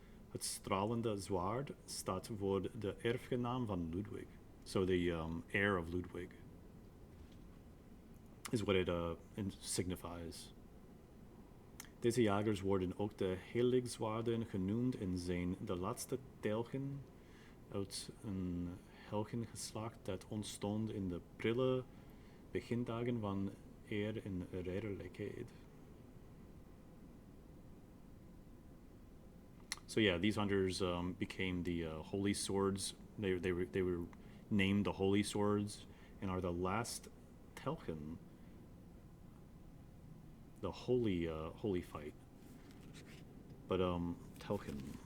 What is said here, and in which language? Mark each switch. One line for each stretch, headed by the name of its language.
Dutch: Het stralende zwaard staat voor de erfgenaam van Ludwig.
English: So the heir of Ludwig is what it signifies.
Dutch: Deze jagers worden ook de heiligzwaarden genoemd en zijn de laatste telgen uit een helgengeslacht dat ontstond in de prille begindagen van eer en redelijkheid.
English: So yeah, these hunters became the holy swords. They were named the holy swords and are the last telchen. The holy fight. But telchen.